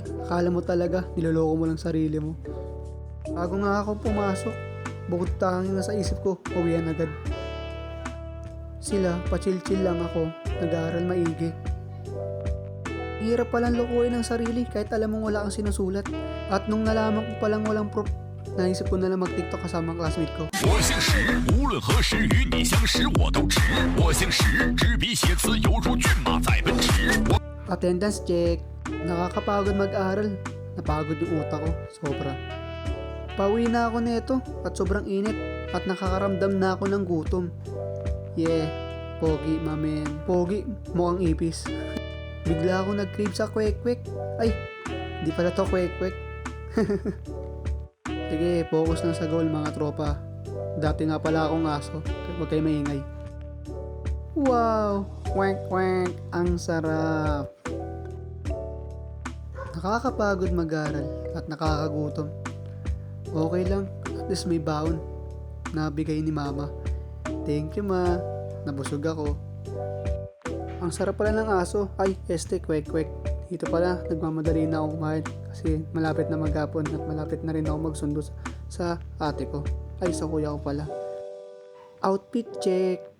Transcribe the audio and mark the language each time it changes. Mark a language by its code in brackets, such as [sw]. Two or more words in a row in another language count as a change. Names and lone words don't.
[tl] Akala mo talaga, niloloko mo lang sarili mo. Bago nga ako pumasok, bukod tanging nasa isip ko, uwian agad. Sila, pa-chill-chill lang ako, nag-aaral maigi. Hirap palang lukuin ng sarili kahit alam mong wala kang sinusulat. At nung nalaman ko palang walang proof, naisip ko na lang mag-TikTok kasama ang classmate ko. [zh] 我姓石，无论何时与你相识我都值。我姓石，执笔写词犹如骏马在奔驰。 [en] Attendance check. [tl] Nakakapagod mag-aral. Napagod yung utak ko, sobra. Pauwi na ako nito at sobrang init at nakakaramdam na ako ng gutom. Yeah, pogi mamen. Pogi, mukhang ipis. Bigla ako nag-crave sa kwek-kwek. Ay, di pala to kwek-kwek. Sige, focus lang sa goal mga tropa. Dati nga pala akong aso. Huwag kayo maingay. Wow! Kwek-kwek! Ang sarap! Nakakapagod mag-aral at nakakagutom. Okay lang, at least may baon na bigay ni mama. [en] Thank you [tl] ma, nabusog ako. Ang sarap pala ng aso. Ay, kwek-kwek. Dito pala, nagmamadali na ako kumain kasi malapit na maghapon at malapit na rin ako magsundo sa ate ko. Ay, sa kuya ko pala. [en] Outfit check.